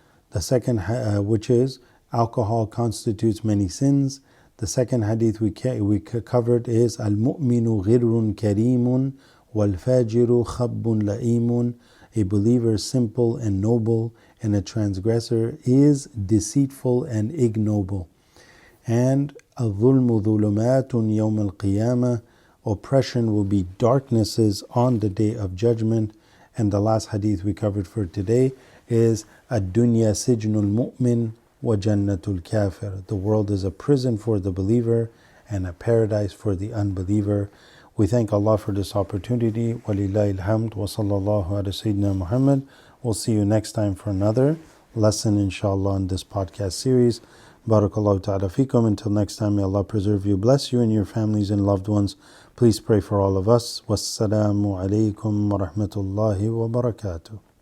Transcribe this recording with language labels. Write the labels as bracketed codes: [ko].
[en] The second, which is alcohol constitutes many sins. The second hadith we covered is [ar] Al-Mu'minu Ghirrun Karimun Wal-Fajiru Khabbun La'imun. [en] A believer is simple and noble, and a transgressor is deceitful and ignoble. [ar] And الظلم ظلمات يوم القيامة. [en] Oppression will be darknesses on the day of judgment. And the last hadith we covered for today is [ar] الدنيا سجن المؤمن وجنة الكافر. [en] The world is a prison for the believer and a paradise for the unbeliever. We thank Allah for this opportunity. [ar] وَلِلَّهِ الْحَمْدُ وَصَلَّى اللَّهُ عَلَى سَيِّدِنَا Muhammad. [en] We'll see you next time for another lesson, inshallah, in this podcast series. [ar] Barakallahu ta'ala fikum. [en] Until next time, may Allah preserve you, bless you and your families and loved ones. Please pray for all of us. [ar] Wassalamu alaikum wa rahmatullahi wa barakatuh.